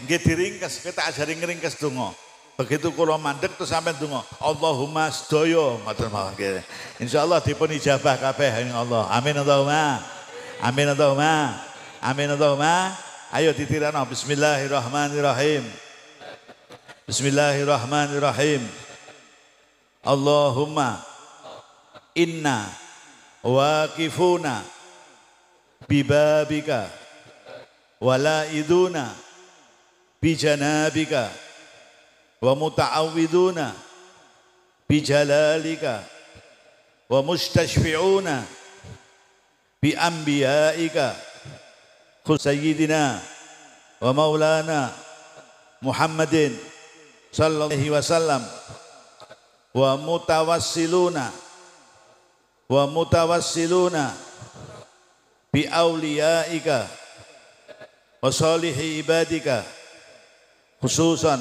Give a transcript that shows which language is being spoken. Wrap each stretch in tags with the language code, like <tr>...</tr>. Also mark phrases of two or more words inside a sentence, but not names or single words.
<jv>Nggih diringkes,</jv> <id>kita ajari</id> <jv>ngringkes donga. Begitu kula mandek terus sampean donga. Allahumma sedaya ngoten mawon nggih. Insyaallah dipun ijabah kabeh ing Allah.</jv> <ar>آمين اللهم آمين اللهم آمين اللهم.</ar> <jv>Ayo ditirano bismillahirrahmanirrahim.</jv> <ar>Bismillahirrahmanirrahim. اللهم إنا واقفون ببابك ولائذون بجنابك ومتعوذون بجلالك ومستشفعون بأنبيائك سيدنا ومولانا محمد صلى الله عليه وسلم و متوسلون بأوليائك وصالحي عبادك خصوصا</ar>